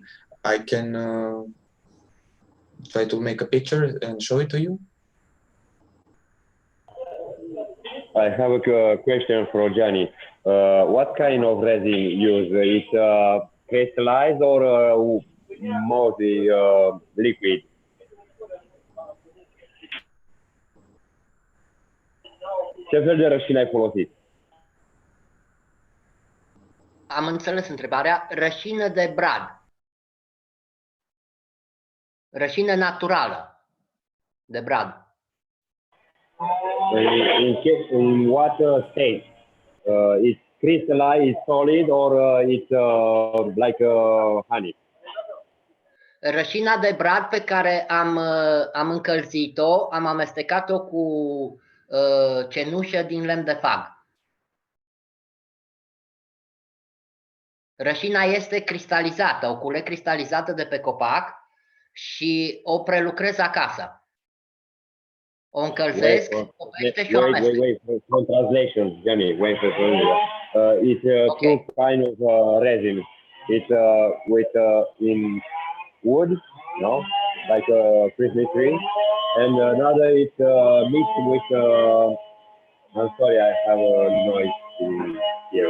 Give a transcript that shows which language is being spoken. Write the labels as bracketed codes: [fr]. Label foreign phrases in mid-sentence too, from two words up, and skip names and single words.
[en] I can try to make a picture and show it to you. I have a question for Gianni. What kind of resin you use? It's crystallized or mostly liquid? [ro] Ce fel de rășină ai folosit? Am înțeles întrebarea. Rășină de brad. Rășină naturală de brad. [en] In what state? It's crystallized, it's solid, or it's like honey? [ro] Rășina de brad pe care am încălzit-o, am amestecat-o cu cenușă din lemn de fag. Rășina este cristalizată, o culeg cristalizată de pe copac și o prelucrez acasă. O încălzesc, o pește și o amestec. [en] Wait, from translation, Gianni, wait for it's two kind of resin. It's with in wood, no, like a Christmas tree, and another is mixed with. I'm sorry, I have a noise here.